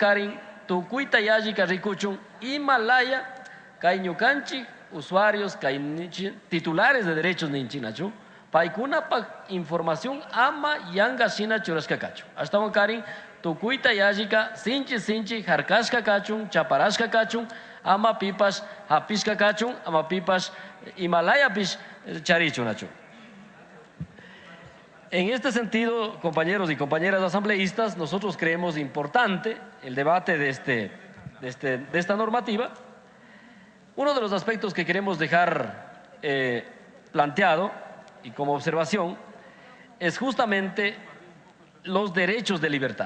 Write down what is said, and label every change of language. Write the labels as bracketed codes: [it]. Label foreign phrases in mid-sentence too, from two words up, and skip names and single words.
[qu] karin tukuyta yallika rikuchun imalaya kay ñukanchik usuarios kay [es] titulares de derechos [qu] ninchik nachu paykunapak información ama yanga shina churashka kachun ashtawan karin tukuyta yallika sinchi harkashka kachun chaparashka kachun ama pipas hapishka kachun ama pipas imalayapish charichun nachu. [es] En este sentido, compañeros y compañeras asambleístas, nosotros creemos importante el debate de esta normativa. Uno de los aspectos que queremos dejar planteado y como observación es justamente los derechos de libertad.